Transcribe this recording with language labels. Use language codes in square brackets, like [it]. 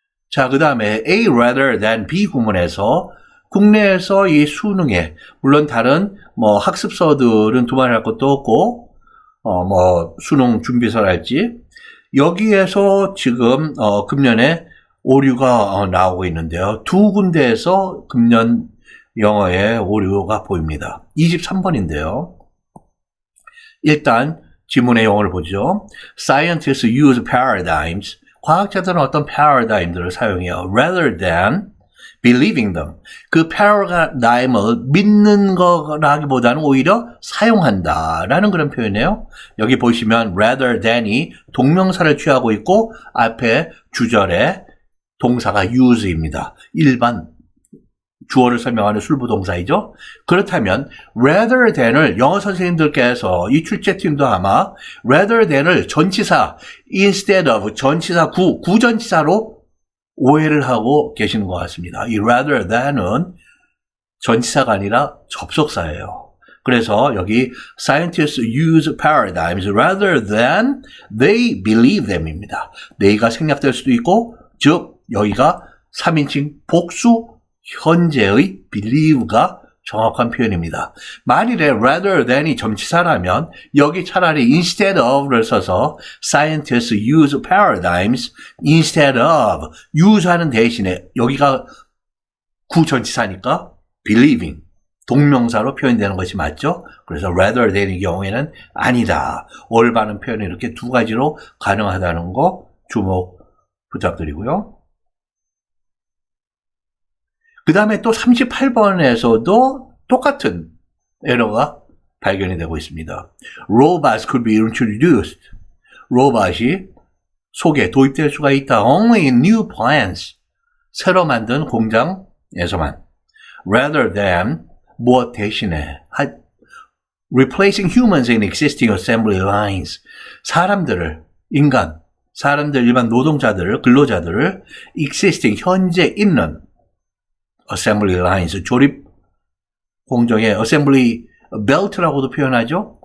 [ko] 자, 그 다음에 [en] A rather than B [ko] 구문에서 국내에서 이 수능에, 물론 다른 학습서들은 두말할 것도 없고, 수능 준비서랄지, 여기에서 지금, 금년에 오류가 나오고 있는데요. 두 군데에서 금년 영어에 오류가 보입니다. 23번인데요. 일단, 지문의 용어를 보죠. [en] Scientists use paradigms. [ko] 과학자들은 어떤 paradigm들을 사용해요. [en] Rather than believing them. [ko] 그 paradigm을 믿는 거라기보다는 오히려 사용한다라는 그런 표현이에요. 여기 보시면 rather than이 동명사를 취하고 있고 앞에 주절에 동사가 use입니다. 일반 주어를 설명하는 술부동사이죠. 그렇다면 rather than을 영어 선생님들께서 이 출제팀도 아마 rather than을 전치사 instead of 전치사 구전치사로 오해를 하고 계시는 것 같습니다. 이 rather than은 전치사가 아니라 접속사예요. 그래서 여기 [en] scientists use paradigms rather than they believe them [ko] 입니다. they가 생략될 수도 있고, 즉 여기가 3인칭 복수 현재의 believe가 정확한 표현입니다. 만일에 rather than이 전치사라면 여기 차라리 instead of를 써서 [en] scientists use paradigms instead of use [ko] 하는 대신에 여기가 구전치사니까 believing 동명사로 표현되는 것이 맞죠? 그래서 rather than의 경우에는 아니다. 올바른 표현이 이렇게 두 가지로 가능하다는 거 주목 부탁드리고요. 그 다음에 또 38번에서도 똑같은 에러가 발견이 되고 있습니다. [en] Robots could be introduced. [ko] 로봇이 속에 도입될 수가 있다. [en] Only in new plants. [ko] 새로 만든 공장에서만. rather than, 무엇 대신에. [en] replacing humans in existing assembly lines. [ko] 사람들을, 사람들, 일반 노동자들을, 근로자들을 existing, 현재 있는 assembly lines, 조립 공정의 assembly belt라고도 표현하죠.